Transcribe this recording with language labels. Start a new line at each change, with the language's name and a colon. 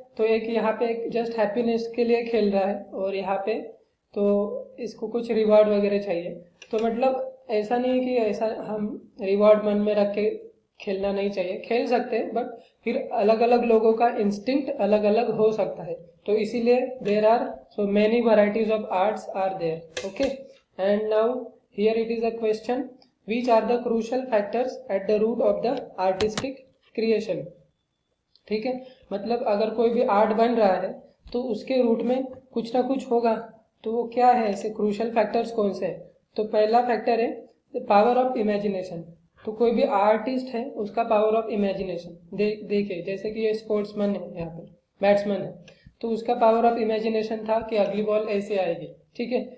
Hindi: तो एक यहाँ पे एक जस्ट हैप्पीनेस के लिए खेल रहा है और यहाँ पे तो इसको कुछ रिवॉर्ड वगैरह चाहिए. तो मतलब ऐसा नहीं है कि ऐसा हम रिवॉर्ड मन में रख के खेलना नहीं चाहिए, खेल सकते हैं, बट फिर अलग अलग लोगों का इंस्टिंक्ट अलग अलग हो सकता है. तो इसीलिए
English: There are so many varieties of arts are there. Okay, and now here it is a question, which are the crucial factors at the root of the artistic creation.
Hindi: ठीक है, मतलब अगर कोई भी आर्ट बन रहा है तो उसके रूट में कुछ ना कुछ होगा. तो वो क्या है, ऐसे क्रूशल फैक्टर्स कौन से हैं? तो पहला फैक्टर है पावर ऑफ इमेजिनेशन. तो कोई भी आर्टिस्ट है उसका पावर ऑफ इमेजिनेशन देखिए, जैसे कि ये स्पोर्ट्समैन है, यहाँ पे बैट्समैन है, तो उसका पावर ऑफ इमेजिनेशन था कि अगली बॉल ऐसे आएगी, ठीक है.